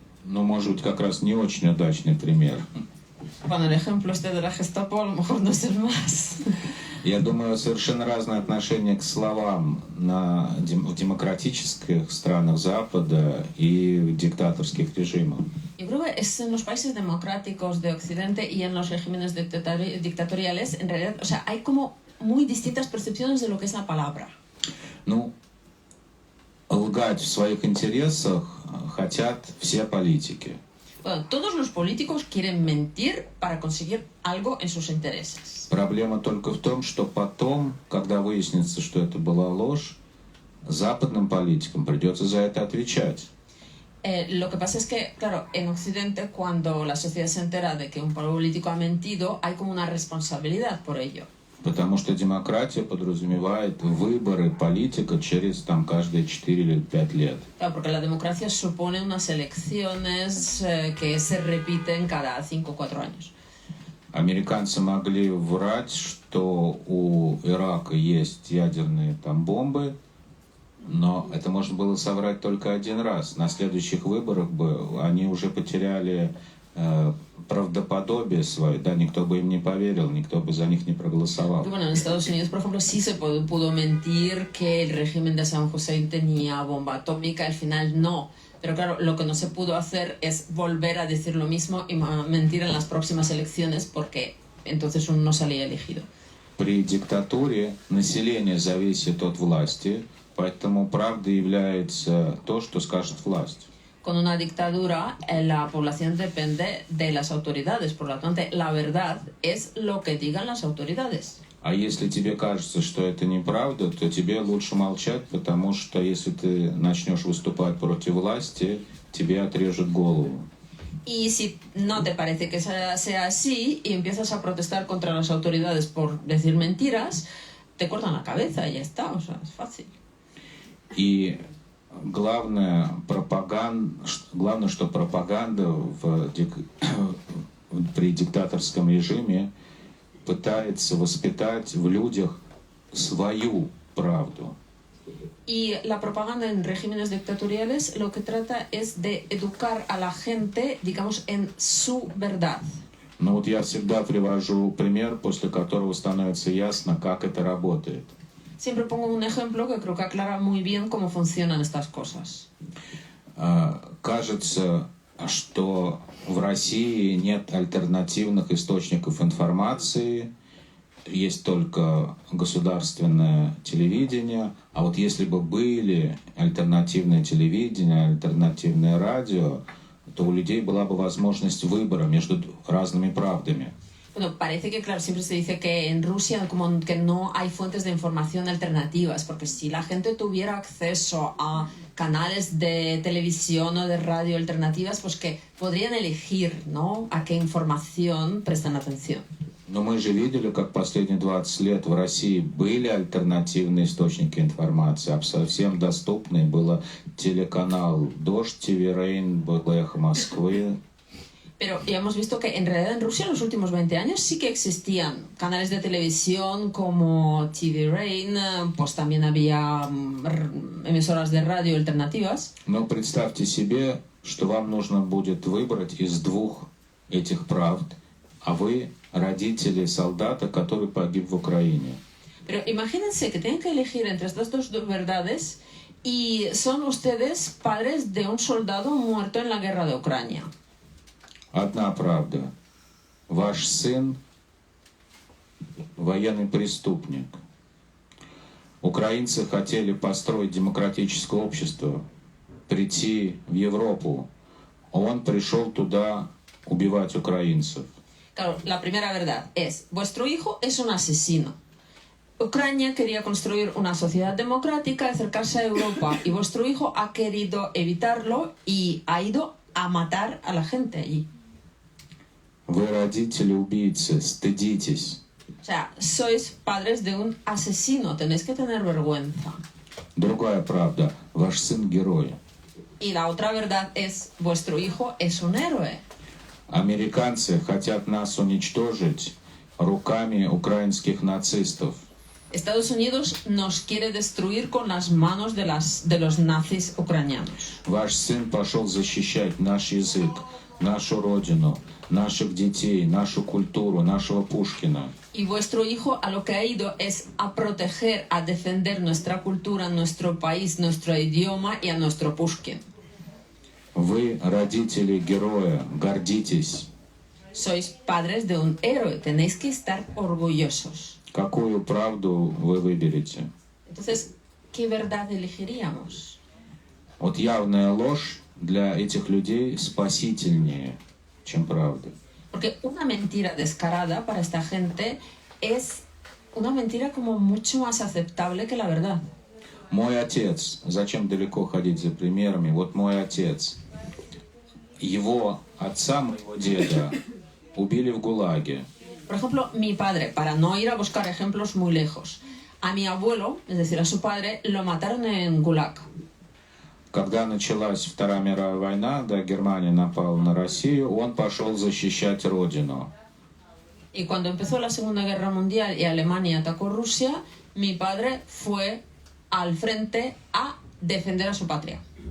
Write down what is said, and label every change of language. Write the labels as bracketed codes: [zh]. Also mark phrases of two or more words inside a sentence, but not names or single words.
[ru] Ну, может быть, как раз не очень удачный пример. [es] Bueno, el ejemplo este de la Gestapo a lo mejor no es el más. [ru] Я думаю, совершенно разное отношение к словам в демократических странах Запада и в диктаторских режимах. [es] Yo creo que es en los países democráticos de Occidente y en los regímenes dictatoriales, en realidad, o sea, hay como muy distintas percepciones de lo que es la palabra. [ru] Ну, лгать в своих интересах хотят все политики. [es] Bueno, todos los políticos quieren mentir para conseguir algo en sus intereses. [ru] Проблема только в том, что потом, когда выяснится, что это была ложь, западным политикам придется за это отвечать. [es] Lo que pasa es que, claro, en Occidente, cuando la sociedad se entera de que un político ha mentido, hay como una responsabilidad por ello. [ru] Потому что демократия подразумевает выборы политика через каждые 4 или 5 лет. [es] Claro, porque la democracia supone unas elecciones que se repiten cada 5 o 4 años. [ru] Американцы могли врать, что у Ирака есть ядерные бомбы, но это можно было соврать только один раз. На следующих выборах бы они уже потеряли правдоподобие свое, да, никто бы им не поверил, никто бы за них не проголосовал. [es] Bueno, en Estados Unidos, por ejemplo, sí se pudo mentir que el régimen de Saddam Hussein tenía bomba atómica, al final no. Pero claro, lo que no se pudo hacer es volver a decir lo mismo y mentir en las próximas elecciones porque entonces uno no salía elegido. [ru] При диктатуре население зависит от власти, поэтому правдой является то, что скажет власть. [es] Con una dictadura, la población depende de las autoridades, por lo tanto, la verdad es lo que digan las autoridades. [ru] А если тебе кажется, что это неправда, то тебе лучше молчать, потому что если ты начнешь выступать против власти, тебе отрежут голову. [es] Y si no te parece que sea así y empiezas a protestar contra las autoridades por decir mentiras, te cortan la cabeza y ya está, o sea, es fácil. [ru] И главное, что пропаганда при диктаторском режиме пытается воспитать в людях свою правду. [es] Y la propaganda en regímenes dictatoriales lo que trata es de educar a la gente, digamos, en su verdad. [ru] Но вот я всегда привожу пример, после которого становится ясно, как это работает. [es] Siempre pongo un ejemplo que creo que aclara muy bien cómo funcionan estas cosas. [ru] Кажется, что в России нет альтернативных источников информации, есть только государственное телевидение, а вот если бы были альтернативное телевидение, альтернативное радио, то у людей была бы возможность выбора между разными правдами. [es] Bueno, parece que, claro, siempre se dice que en Rusia como que no hay fuentes de información alternativas, porque si la gente tuviera acceso a canales de televisión o de radio alternativas, pues que podrían elegir, ¿no?, a qué información prestan atención. [ru] Но мы же видели, как последние 20 лет в России были альтернативные источники информации, совсем доступные. Был телеканал «Дождь», «ТВ Рейн», было «Эхо Москвы». [es] Pero ya hemos visto que en realidad en Rusia en los últimos 20 años sí que existían canales de televisión como TV Rain, pues también había emisoras de radio alternativas. [ru] Но представьте себе, что вам нужно будет выбрать из двух этих правд, а вы родители солдата, который погиб в Украине. [es] Pero imagínense que tienen que elegir entre estas dos verdades y son ustedes padres de un soldado muerto en la guerra de Ucrania. [ru] Одна правда. Ваш сын военный преступник. Украинцы хотели построить демократическое общество, прийти в Европу. Он пришел туда убивать украинцев. [es] Claro, la primera verdad es, vuestro hijo es un asesino. Ucrania quería construir una sociedad democrática, acercarse a Europa, y vuestro hijo ha querido evitarlo y ha ido a matar a la gente allí. [ru] Вы родители убийцы, стыдитесь. [es] O sea, sois padres de un asesino, tenéis que tener vergüenza. [ru] Другая правда. Ваш сын герой. [es] Y la otra verdad es, vuestro hijo es un héroe. [ru] Американцы хотят нас уничтожить руками украинских нацистов. [es] Estados Unidos nos quiere destruir con las manos de los nazis ucranianos. [ru] Ваш сын пошел защищать наш язык, нашу родину, наших детей, нашу культуру, нашего Пушкина. [es] Y vuestro hijo a lo que ha ido es a proteger, a defender nuestra cultura, nuestro país, nuestro idioma y a nuestro Pushkin. [ru] Вы, родители героя, гордитесь. [es] Sois padres de un héroe, tenéis que estar orgullosos. [ru] Какую правду вы выберете? [es] Entonces, ¿qué verdad elegiríamos? [ru] Вот явная ложь для этих людей спасительнее, чем правда. [es] Porque una mentira descarada para esta gente es una mentira como mucho más aceptable que la verdad. [ru] Мой отец, зачем далеко ходить за примерами, вот мой отец, его отца, моего деда, убили в ГУЛАГе. [es] Por ejemplo, mi padre, para no ir a buscar ejemplos muy lejos, a mi abuelo, es decir, a su padre, lo mataron en Gulag. [ru] Когда началась Вторая мировая война, да, Германия напала на Россию, он пошел защищать родину. [es] Y cuando empezó la Segunda Guerra Mundial y Alemania atacó Rusia, mi padre fue al frente a defender a su patria.